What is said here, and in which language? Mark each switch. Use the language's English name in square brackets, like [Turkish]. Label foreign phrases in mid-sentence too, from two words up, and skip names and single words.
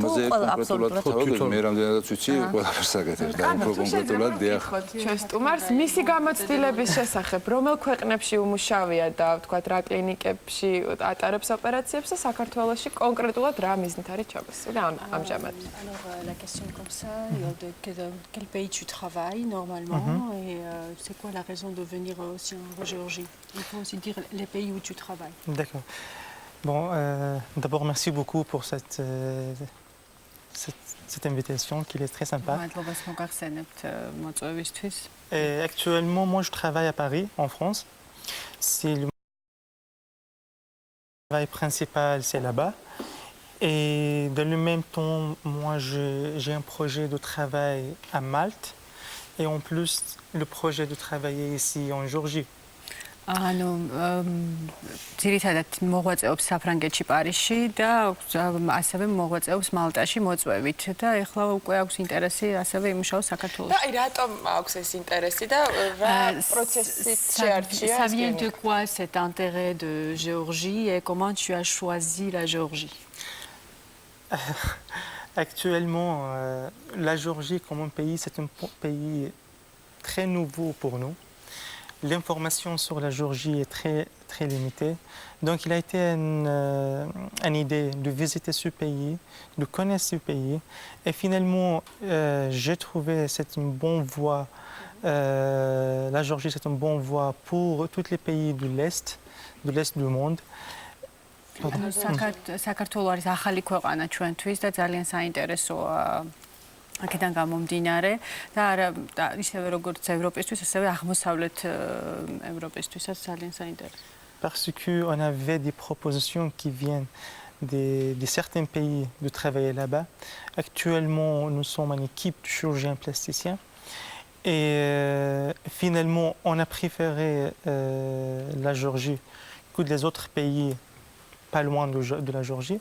[Georgian] აბსოლუტურად მე რამდენადაც ვიცი, ყველაფერს აკეთებს და უფრო კონკრეტულად დიახ. ჩვენ სტუმარს მისი გამოცდილების შესახებ, რომელ ქვეყნებში უმუშავია და ვთქვათ რა კლინიკებში ატარებს ოპერაციებს და საქართველოში კონკრეტულად რა მიზნით არის ჩაბასული ამჟამად? [French] Alors la question comme ça, de quel pays tu travailles normalement et c'est quoi la raison de venir aussi en Géorgie? Il faut aussi dire les pays où tu travailles. D'accord. Bon, d'abord merci beaucoup pour cette invitation qui est très sympa. Et actuellement, moi je travaille à Paris, en France. C'est le Le travail principal, c'est là-bas. Et dans le même temps, moi, j'ai un projet de travail à Malte. Et en plus, le projet de travailler ici en Géorgie. [Georgian] ანუ ძირითადად მოღვაწეობს საფრანგეთში პარიზში და ასევე მოღვაწეობს მალტაში მოწვევით და ეხლა უკვე აქვს ინტერესი ასევე იმუშაოს და საქართველოში. აი რატომ აქვს ეს ინტერესი და რა პროცესით შეარჩია [French] Ça [Georgian] ეს [French] vient de [Georgian] გემო? [French] quoi cet intérêt de Géorgie et comment tu as choisi la Géorgie? Actuellement, la Géorgie comme un pays, c'est un pays très nouveau pour nous. L'information sur la Géorgie est très limitée. Donc il a été une idée de visiter ce pays, de connaître ce pays. Et finalement, j'ai trouvé que c'est une bonne voie. La Géorgie, c'est une bonne voie pour tous les pays de l'Est du monde. [Georgian] საქართველო არის ახალი ქვეყანა ჩვენთვის და ძალიან საინტერესოა აქედან გამომდინარე და არა ისევე როგორც ევროპისთვის, ასევე აღმოსავლეთ ევროპისთვისაც ძალიან საინტერესოა. [French] Parce qu'on avait des propositions qui viennent de certains pays de travailler là-bas. Actuellement, nous sommes une équipe de chirurgiens plasticiens. Et finalement, on a préféré la Géorgie que les autres pays pas loin de la Géorgie.